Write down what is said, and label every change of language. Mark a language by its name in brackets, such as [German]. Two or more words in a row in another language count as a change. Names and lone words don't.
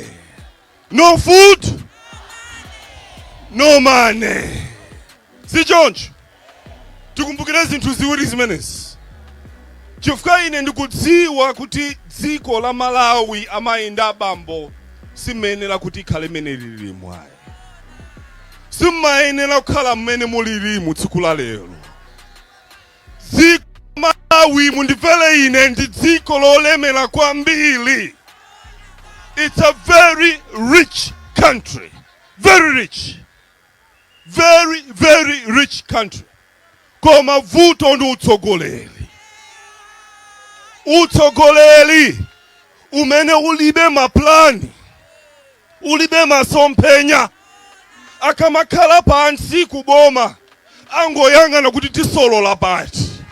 [English] No food, no money. [Nyanja] Si choncho tikumbukire zinthu ziwiri zimenezi. Chifukwa ine ndikudziwa kuti dziko la Malawi amayi ndi abambo simenera kuti ikhale mene lili mwayi. Simayenera kukhala mmene mulili mu tsiku la lero. Dziko la Malawi mundimvere ine ndi dziko lolemera kwambiri. [English] It's a very rich country. Very rich. Very, very rich country. [Nyanja] Koma vuto ndi utsogoleri. Utsogoleri umene ulibe maplani, ulibe masomphenya. Akamakhala pansi kuboma angoyang'ana kuti tisolola pati.